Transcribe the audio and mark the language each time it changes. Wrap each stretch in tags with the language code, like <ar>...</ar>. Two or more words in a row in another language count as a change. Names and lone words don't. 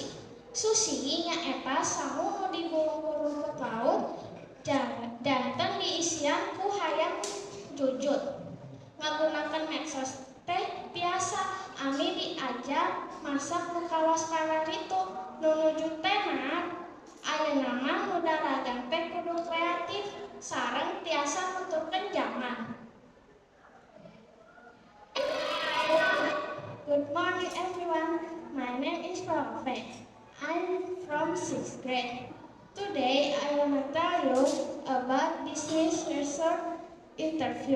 <su>Sushi nyaeta sangu nu digulung-gulung ke laut, janten diisian ku hayam jujut. Ngagunakeun medsos teh biasa, ami diajar masak nu kawas kalaritu. Nu nuju tenar ayeuna mah nu daragang teh kudu kreatif sareng tiasa nuturkeun zaman.</su> <en>Good morning everyone, my name is Rafe. I'm from 6th grade. Today I want to tell you about business resort interview.</en>